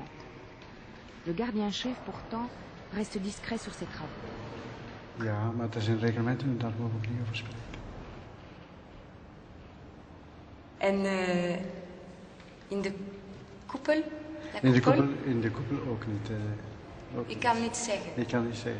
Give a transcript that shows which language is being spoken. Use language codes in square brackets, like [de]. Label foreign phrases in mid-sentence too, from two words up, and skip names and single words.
[fr] Le gardien-chef, pourtant, reste discret sur ses travaux. [nl] Ja, maar het is een reglement en daar mogen we niet over spreken. En in de koepel? In de koepel ook niet. Ook Ik kan niet zeggen. Ik kan niet zeggen.